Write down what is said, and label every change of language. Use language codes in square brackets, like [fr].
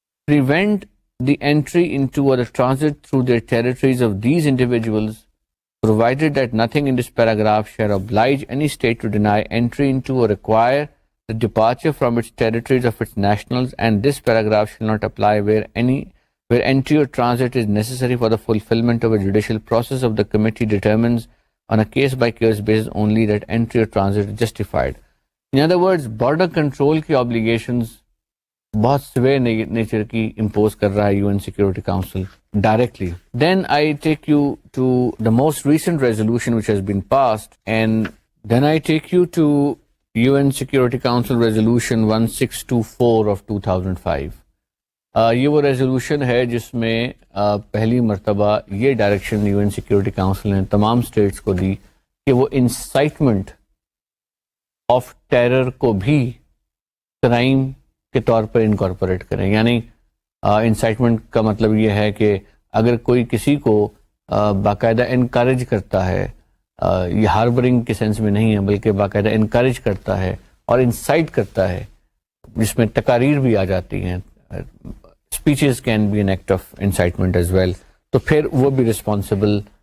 [en] Prevent the entry into or the transit through their territories of these individuals, provided that nothing in this paragraph shall oblige any state to deny entry into or require the departure from its territories of its nationals, and this paragraph shall not apply where entry or transit is necessary for the fulfillment of a judicial process of the committee determines on a case-by-case basis only that entry or transit is justified. [ur] In other words, border control کی obligations بہت سویر nature کی impose کر رہا ہے you N security council directly. [en] Then I take you to the most recent resolution which has been passed, and then I take you to UN Security Council Resolution 1624 of 2005. [ur] یہ وہ resolution ہے جس میں پہلی مرتبہ یہ direction you N security council نے تمام اسٹیٹس کو دی کہ وہ انسائٹمنٹ آف ٹیرر کو بھی کرائم کے طور پر انکارپوریٹ کریں. یعنی انسائٹمنٹ کا مطلب یہ ہے کہ اگر کوئی کسی کو باقاعدہ انکریج کرتا ہے، یہ ہاربرنگ کے سینس میں نہیں ہے بلکہ باقاعدہ انکریج کرتا ہے اور انسائٹ کرتا ہے، جس میں تقاریر بھی آ جاتی ہیں، [en] speeches can be an act of incitement as well, [ur] تو پھر وہ بھی رسپانسبل